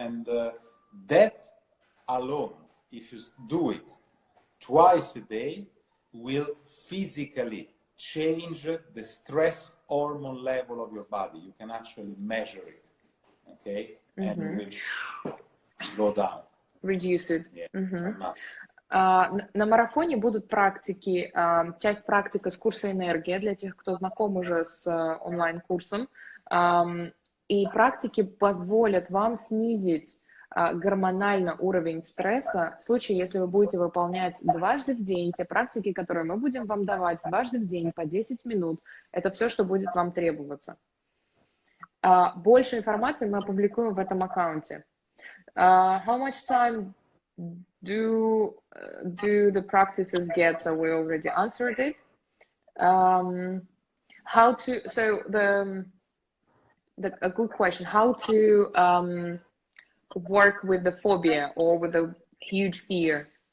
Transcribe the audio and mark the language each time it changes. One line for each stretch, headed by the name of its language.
English: And that alone, if you do it twice a day, will physically change the stress hormone level of your body. You can actually measure it, okay? And it will go down. Reduce it. Yeah.
Russian: На марафоне будут практики, часть практика с курса «Энергия» для тех, кто знаком уже с онлайн-курсом. И практики позволят вам снизить гормонально уровень стресса в случае, если вы будете выполнять дважды в день те практики, которые мы будем вам давать дважды в день по 10 минут. Это все, что будет вам требоваться. Больше информации мы опубликуем в этом аккаунте.
English: How much time do the practices get? So we already answered it. How to, so a good question, how to work with the phobia or with a huge fear?